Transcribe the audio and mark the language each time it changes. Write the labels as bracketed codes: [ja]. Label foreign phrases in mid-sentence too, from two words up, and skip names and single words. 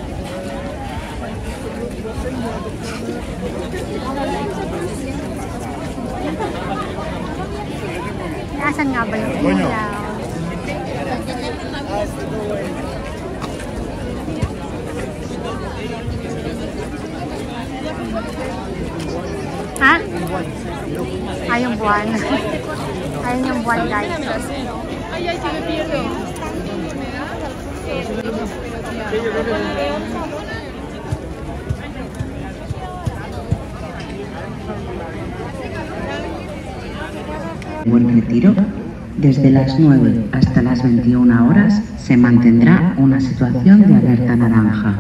[tl] Asan nga ba yung ilaw? Ha? Yung buwan. Ayun yung buwan guys. [es] Buen Retiro, desde las 9 hasta las 21 horas se mantendrá una situación de alerta naranja.